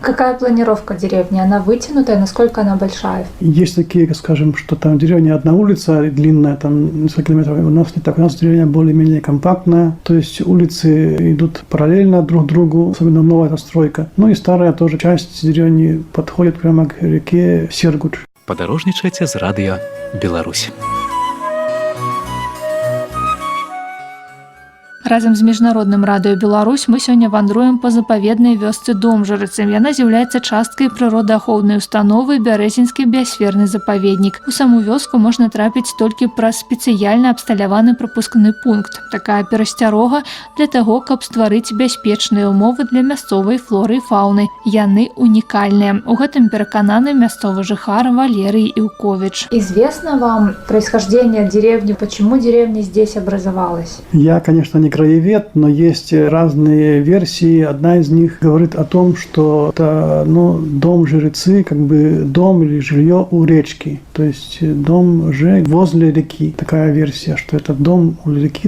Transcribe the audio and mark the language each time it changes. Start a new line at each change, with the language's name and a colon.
Russian: Какая планировка деревни? Она вытянутая, насколько она большая? Есть такие, скажем, что там деревня одна улица длинная, там несколько километров. У нас не так, у нас деревня более-менее компактная, то есть улицы идут параллельно друг другу, особенно новая застройка. Ну и старая тоже часть деревни подходит прямо к реке Сергуч.
Belarusian: Падарожнічайце з радыё Беларусь. Разам з міжнародным радыё Беларусь мы сёння вандруем па запаведнай вёсцы Домжарыцы. Яна з'яўляецца часткай прыродаахоўнай установы Бярэзінскі біасферны запаведнік. У саму вёску можна трапіць толькі праз спецыяльна абсталяваны прапускны пункт. Такая перасцярога для таго, каб стварыць бяспечныя ўмовы для мясцовай флоры і фауны. Яны унікальныя. У гэтым перакананы мясцовы жыхар Валерый Ілковіч.
Russian: Известно вам происхождение деревни, почему деревня здесь образовалась? Я, конечно, не краевед, но есть разные версии. Одна из них говорит о том, что это дом жрецы, как бы дом или жилье у речки. То есть дом же возле реки. Такая версия, что это дом у реки.